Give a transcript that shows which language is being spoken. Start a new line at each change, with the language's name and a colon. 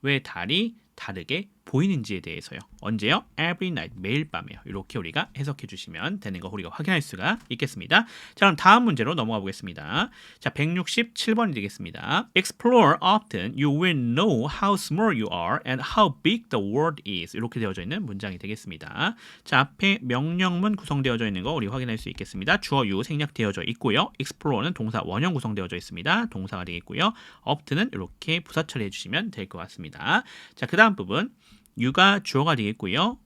Korean: 왜 달이 다르게 보이는지에 대해서요. 언제요?
English: Every night,
Korean: 매일 밤에요. 이렇게 우리가 해석해 주시면 되는 거 우리가 확인할 수가 있겠습니다. 자, 그럼 다음 문제로 넘어가 보겠습니다. 자, 167번이 되겠습니다.
English: Explore often, you will know how small you are and how big the world is.
Korean: 이렇게 되어져 있는 문장이 되겠습니다. 자, 앞에 명령문 구성되어져 있는 거 우리 확인할 수 있겠습니다. 주어 you 생략되어져 있고요. Explore는 동사 원형 구성되어져 있습니다. 동사가 되겠고요. opt는 이렇게 부사 처리해 주시면 될 것 같습니다. 자, 그 다음 부분 you가 주어가 되겠고요.